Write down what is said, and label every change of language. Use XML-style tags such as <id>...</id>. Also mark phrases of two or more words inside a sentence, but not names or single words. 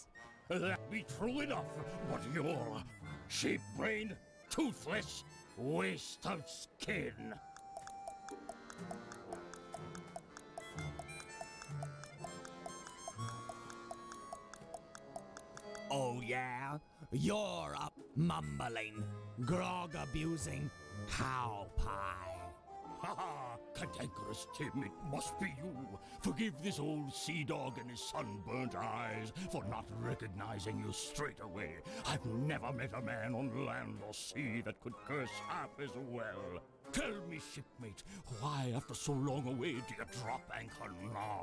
<en>That be true enough, but you're a sheep-brained, toothless waste of skin. Oh yeah? You're a mumbling, grog-abusing cow pie. Ha ha! Cantankerous Tim, it must be you. Forgive this old sea dog and his sunburnt eyes for not recognizing you straight away. I've never met a man on land or sea that could curse half as well. Tell me, shipmate, why after so long away do you drop anchor now?</en>